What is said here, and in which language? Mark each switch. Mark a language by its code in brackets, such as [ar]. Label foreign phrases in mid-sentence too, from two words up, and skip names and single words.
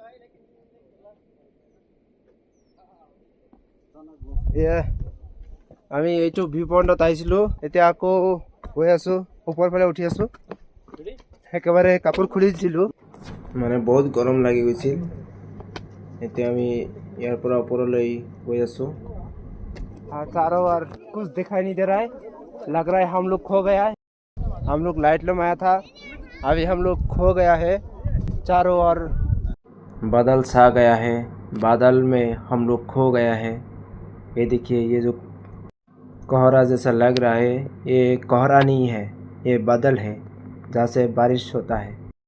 [as] আমি এইটো ভিউ পইণ্টত আহিছিলোঁ, এতিয়া আকৌ গৈ আছোঁ, ওপৰ ফালে উঠি আছোঁ। একেবাৰে কাপোৰ খুলি দিছিলোঁ, মানে বহুত গৰম লাগি গৈছিল। এতিয়া আমি ইয়াৰ পৰা ওপৰলৈ গৈ আছোঁ। [hi] चारों ओर कुछ दिखाई नहीं दे रहा है, लग रहा है हम लोग खो गया है। हम लोग लाइट लूम आया था, अभी हम लोग खो गया है। चारों ओर बादल छा गया है, बादल में हम लोग खो गया है। ये देखिए, ये जो कोहरा जैसा लग रहा है, ये कोहरा नहीं है, ये बादल है जहाँ से बारिश होता है।